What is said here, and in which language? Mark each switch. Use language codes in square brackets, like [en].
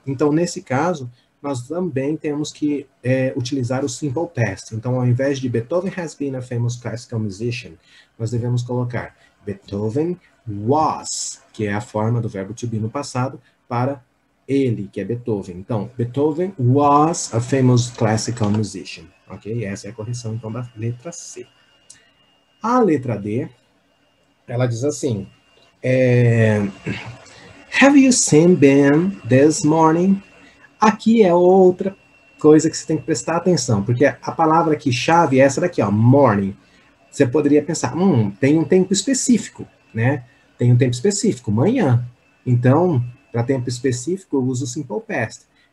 [pt] Então, nesse caso, nós também temos que utilizar o simple past. Então, ao invés de [en] Beethoven has been a famous classical musician, [pt] nós devemos colocar Beethoven was, que é a forma do verbo to be no passado, para ele, que é Beethoven. [en] Então, Beethoven was a famous classical musician. Ok? [pt] Essa é a correção, então, da letra C. A letra D, ela diz assim, [en] have you seen Ben this morning? [pt] Aqui é outra coisa que você tem que prestar atenção, porque a palavra aqui chave é essa daqui, ó, morning. Você poderia pensar, tem um tempo específico, né? Tem um tempo específico, manhã. Então, para tempo específico, eu uso o simple past.